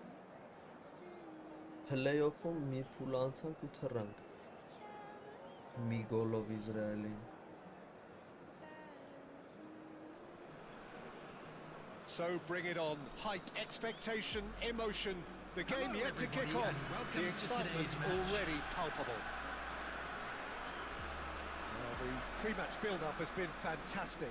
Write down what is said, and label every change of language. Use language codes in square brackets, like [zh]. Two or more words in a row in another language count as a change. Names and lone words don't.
[hy] Play-off-ում մի փուլ անցանք ու թռանք մի գոլով Իսրայելին [en] So bring it on. Hype, expectation, emotion. The game yet to kick off. The excitement's already palpable. Well, the pre-match build-up has been fantastic.